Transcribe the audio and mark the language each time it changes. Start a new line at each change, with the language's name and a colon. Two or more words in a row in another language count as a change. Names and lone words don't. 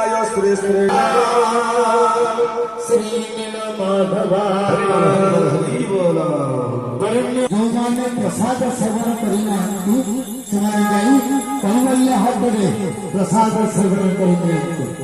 Odia: श्री श्री श्री माधवा ଯେଉଁମାନେ ପ୍ରସାଦ ସେବନ କରିନାହାନ୍ତି ସେମାନେ ଯାଇ କୈବଲ୍ୟ ହାତରେ ପ୍ରସାଦ ସେବନ କରିନିଅନ୍ତୁ।